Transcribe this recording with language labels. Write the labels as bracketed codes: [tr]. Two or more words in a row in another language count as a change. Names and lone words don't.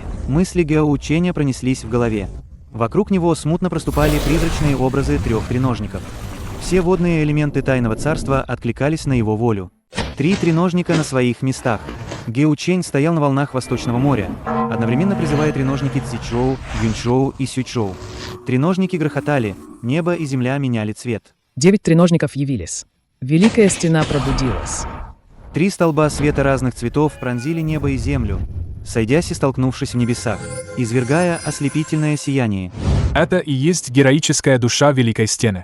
[ru] Мысли Гео Ченя пронеслись в голове. Вокруг него смутно проступали призрачные образы 3 треножников. Все водные элементы тайного царства откликались на его волю. 3 треножника на своих местах. Гео Чень стоял на волнах Восточного моря, одновременно призывая треножники Цзичжоу, Юньчжоу и Сюйчжоу. Треножники грохотали, небо и земля меняли цвет. 9 треножников явились. Великая стена пробудилась. 3 столба света разных цветов пронзили небо и землю, сойдясь и столкнувшись в небесах, извергая ослепительное сияние. Это и есть героическая душа Великой Стены.